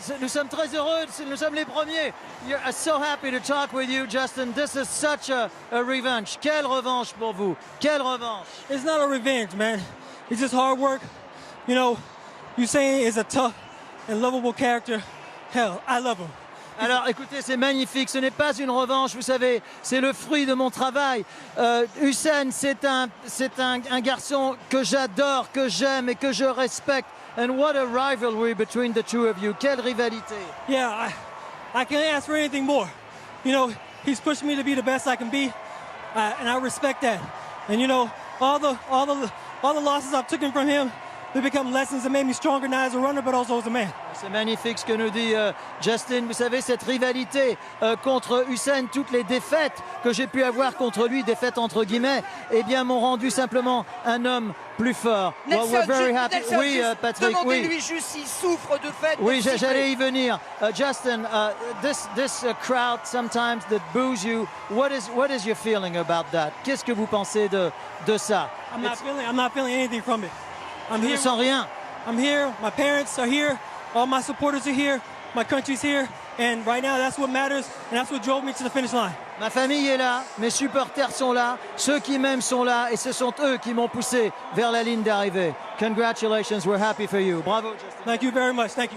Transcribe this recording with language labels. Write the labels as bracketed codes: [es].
[fr] Nous sommes très heureux, nous sommes les premiers. [en] I'm so happy to talk with you, Justin. This is such a revenge. [fr] Quelle revanche pour vous. Quelle revanche. [en] It's not a revenge, man. It's just hard work. You know, Usain is a tough and lovable character. Hell, I love him. [fr] Alors écoutez, c'est magnifique, ce n'est pas une revanche, vous savez, c'est le fruit de mon travail. Usain, c'est un garçon que j'adore, que j'aime et que je respecte. [en] And what a rivalry between the two of you. [fr] Quelle rivalité. [en] Yeah, I can't ask for anything more. You know, he's pushed me to be the best I can be, and I respect that. And you know, all the losses I've taken from him, they become lessons that made me stronger not as a runner, but also as a man. [fr] C'est magnifique ce que nous dit Justin. Vous savez, cette rivalité contre Usain, toutes les défaites que j'ai pu avoir contre lui, défaites entre guillemets, eh bien, m'ont rendu simplement un homme plus fort. [en] Nelson, well, we're very happy. Nelson, [fr] Oui, Patrick, oui. Demandez-lui juste s'il souffre de fait. Oui, j'allais y venir. [en] Justin, this crowd sometimes that boos you. What is your feeling about that? [fr] Qu'est-ce que vous pensez de ça? [en] I'm not feeling anything from it. I'm here. [fr] Sans rien. [en] I'm here. My parents are here. All my supporters are here. My country's here. And right now, that's what matters. And that's what drove me to the finish line. [fr] Ma famille est là, mes supporters sont là, ceux qui m'aiment sont là et ce sont eux qui m'ont poussé vers la ligne d'arrivée. [en] Congratulations, we're happy for you. [fr] Bravo, Justin. [en] Thank you very much. Thank you.